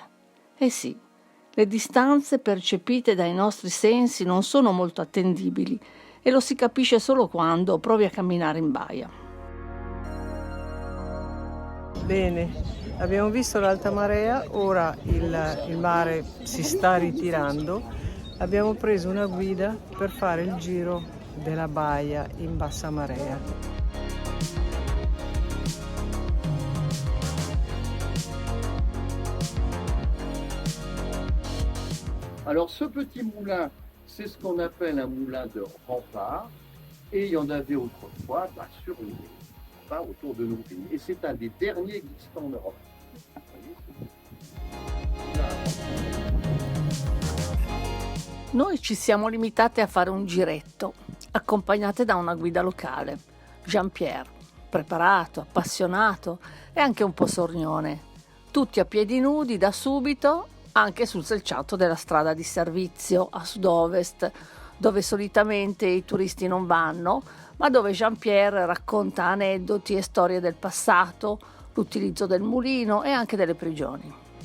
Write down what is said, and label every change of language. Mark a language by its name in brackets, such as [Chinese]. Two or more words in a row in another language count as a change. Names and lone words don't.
[Italian] E sì, le distanze percepite dai nostri sensi non sono molto attendibili e lo si capisce solo quando provi a camminare in baia. Bene, abbiamo visto l'alta marea, ora il mare si sta ritirando. Abbiamo preso una guida per fare il giro della baia in bassa marea. [French] Alors ce petit moulin, c'est ce qu'on appelle un moulin de rempart, et il y en avait autrefois sur les remparts autour de nos pays. Et c'est un des derniers existants en Europe. [Italian] Noi ci siamo limitate a fare un giretto, accompagnate da una guida locale, Jean-Pierre, preparato, appassionato e anche un po' sornione. Tutti a piedi nudi da subito, anche sul selciato della strada di servizio a sud-ovest, dove solitamente i turisti non vanno, ma dove Jean-Pierre racconta aneddoti e storie del passato, l'utilizzo del mulino e anche delle prigioni.